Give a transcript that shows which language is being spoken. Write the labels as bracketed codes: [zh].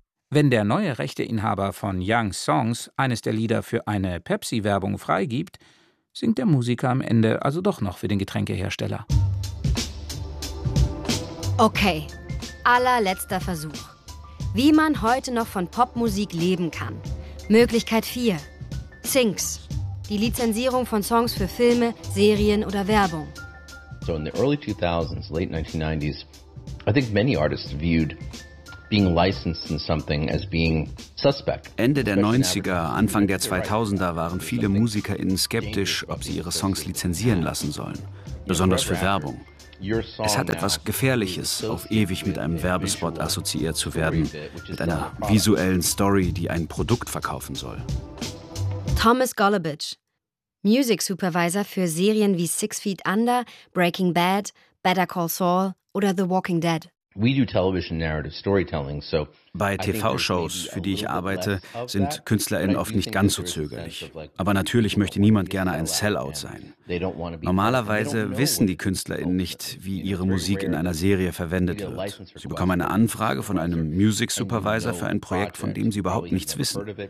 [de] Wenn der neue Rechteinhaber von Young Songs eines der Lieder für eine Pepsi-Werbung freigibt, singt der Musiker am Ende also doch noch für den Getränkehersteller. Okay, allerletzter Versuch. Wie man heute noch von Popmusik leben kann. Möglichkeit 4. Syncs. Die Lizenzierung von Songs für Filme, Serien oder Werbung. [en] So in the early 2000s, late 1990s, I think many artists viewed being licensed in something as being suspect. [de] Ende der 90er, Anfang der 2000er waren viele MusikerInnen skeptisch, ob sie ihre Songs lizenzieren lassen sollen. Besonders für Werbung. Es hat etwas Gefährliches, auf ewig mit einem Werbespot assoziiert zu werden, mit einer visuellen Story, die ein Produkt verkaufen soll. Thomas Golubich, Music Supervisor für Serien wie Six Feet Under, Breaking Bad, Better Call Saul oder The Walking Dead. [en] We do television narrative storytelling, so [de] bei TV-Shows, für die ich arbeite, sind KünstlerInnen oft nicht ganz so zögerlich. Aber natürlich möchte niemand gerne ein Sellout sein. Normalerweise wissen die KünstlerInnen nicht, wie ihre Musik in einer Serie verwendet wird. Sie bekommen eine Anfrage von einem Music Supervisor für ein Projekt, von dem sie überhaupt nichts wissen.